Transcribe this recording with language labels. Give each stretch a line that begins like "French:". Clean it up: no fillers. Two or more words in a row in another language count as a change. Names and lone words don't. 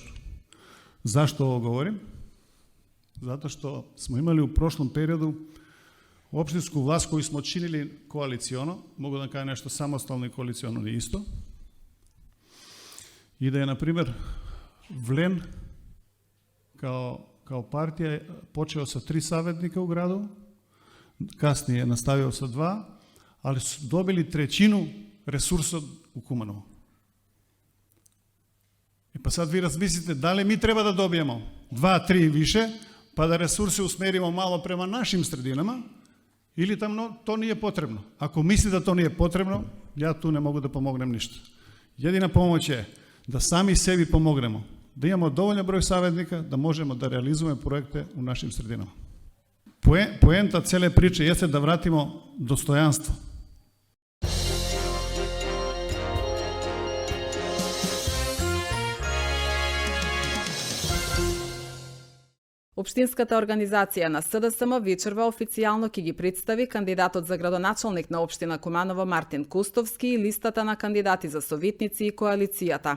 Serbian: Зашто ово говорим? Затоа што сме имали у прошлом периоду општинску власт кој сме чинили коалиционо, могу да кажам нешто самостално и коалиционо не исто, и да е, например, Влен као партија почео со 3 саветника у градот, каснije наставио со 2, ali su dobili trećinu resursa u Kumanovu. I pa sad vi razmislite da li mi treba da dobijemo 2-3 više, pa da resurse usmerimo malo prema našim sredinama, ili tam to nije potrebno. Ako misli da to nije potrebno, ja tu ne mogu da pomognem ništa. Jedina pomoć je da sami sebi pomognemo, da imamo dovoljno broj savjetnika, da možemo da realizujemo projekte u našim sredinama. Poenta cele priče jeste da vratimo dostojanstvo.
Macedonian: Општинската организација на СДСМ вечерва официјално ќе ги представи кандидатот за градоначалник на општина Куманово Мартин Кустовски и листата на кандидати за советници и коалицијата.